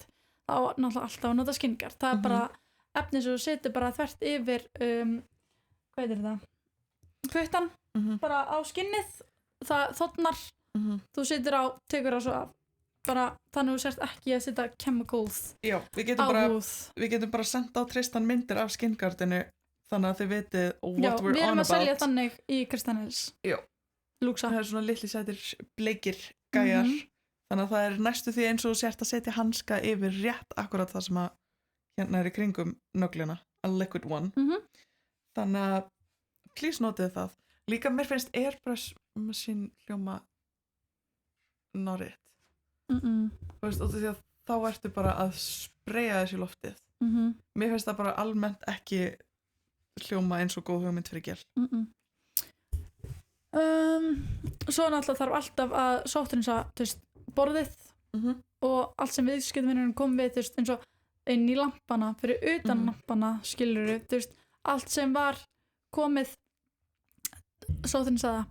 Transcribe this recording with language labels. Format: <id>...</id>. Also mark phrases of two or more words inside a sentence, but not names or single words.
<is>Það var náttúrulega alltaf að nota</is> <en>skin guard.</en> <is>Það er bara efni sem þú setur bara þvert yfir hvað heitir það? Puttan, bara á skinnið. Það þotnar. Þú setur á, tekur á svo af. Bara þannig að þú sért ekki að setja chemicals. Já, við getum bara senda á Tristan myndir af</is> <en>skin guardinu</en> <is>þannig að þið vitið</is> <en>what we're on about.</en> <is>Já, við erum að selja þannig í Kristannels. Já. Lúksa. Það svona litli sætir bleikir gæjar. Þannig að það næstu því eins og þú sért að setja hanska yfir rétt akkurat það sem að hérna í kringum nöglina.</is> <en>A liquid one.</en> <is>Þannig að please notið það. Líka mér finnst</is> <en>airbrush machine</en> <is>hljóma</is> <en>not it.</en> <is>Þú veist, því að þá ertu bara að spraya þessu loftið. Mér finnst það bara almennt ekki hljóma eins og góð hugmynd fyrir gel. Svo náttúrulega þarf alltaf að sótthreinsa borðið og allt sem viðskiptavinurinn kom við eins og inn í lampana fyrir utan lampana skilurðu, allt sem var komið sótthreinsaða.</is>